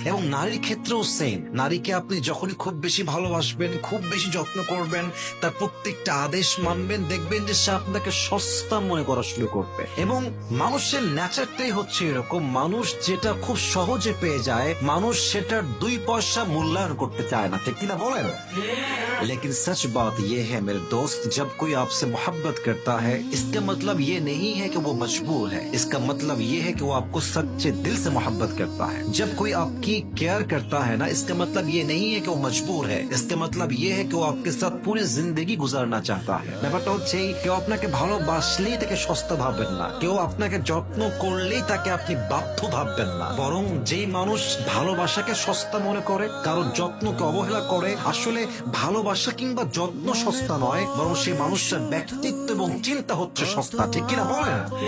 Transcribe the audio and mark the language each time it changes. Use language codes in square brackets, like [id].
[bn] এবং নারীর ক্ষেত্রেও সেম। নারীকে আপনি যখনই খুব বেশি ভালোবাসবেন, খুব বেশি যত্ন করবেন, তার প্রত্যেকটা আদেশ মানবেন, দেখবেন যে সে আপনাকে সস্তা মনে করা শুরু করবে। এবং মানুষের ন্যাচারটাই হচ্ছে এরকম, মানুষ যেটা খুব সহজে পেয়ে যায়, মানুষ সেটার 2 পয়সা মূল্যায়ন করতে চায় না, ঠিক কিনা বলেন? [hi] लेकिन सच बात यह है मेरे दोस्त, जब कोई आपसे मोहब्बत करता है, इसका मतलब ये नहीं है कि वो मजबूर है। इसका मतलब ये है कि वो आपको सच्चे दिल से मोहब्बत करता है। जब कोई आपकी केयर करता है ना, इसका मतलब ये नहीं है कि वो मजबूर है। इसका मतलब ये है कि वो आपके साथ पूरी जिंदगी गुजारना चाहता है। [bn] ব্যাপারটা হচ্ছে কেউ আপনাকে ভালোবাসলেই তাকে সস্তা ভাববেন না, কেউ আপনাকে যত্ন করলেই তাকে আপনি বাধ্য ভাববেন না। বরং যেই মানুষ ভালোবাসাকে সস্তা মনে করে, কারো যত্নকে অবহেলা করে, আসলে ভালোবাসা কিংবা যত্ন সস্তা নয়, বরং সেই মানুষটার ব্যক্তিত্ব এবং চিন্তা হচ্ছে সস্তা, ঠিক কিনা বলেন?